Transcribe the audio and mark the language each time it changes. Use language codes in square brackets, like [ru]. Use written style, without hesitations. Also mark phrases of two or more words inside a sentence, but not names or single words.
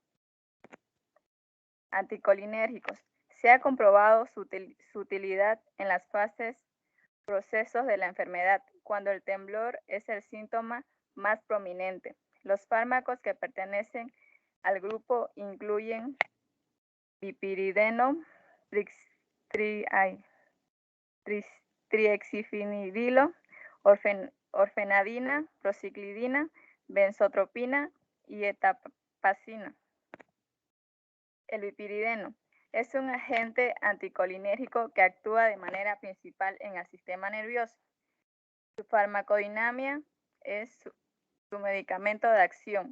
[es] Anticolinérgicos. Se ha comprobado su utilidad en las procesos de la enfermedad, cuando el temblor es el síntoma más prominente. Los fármacos que pertenecen al grupo incluyen piperideno, triexifenidilo, orfenadina, prociclidina, benzotropina y etapacina. El piperideno es un agente anticolinérgico que actúa de manera principal en el sistema nervioso. Su farmacodinámica es su medicamento de acción.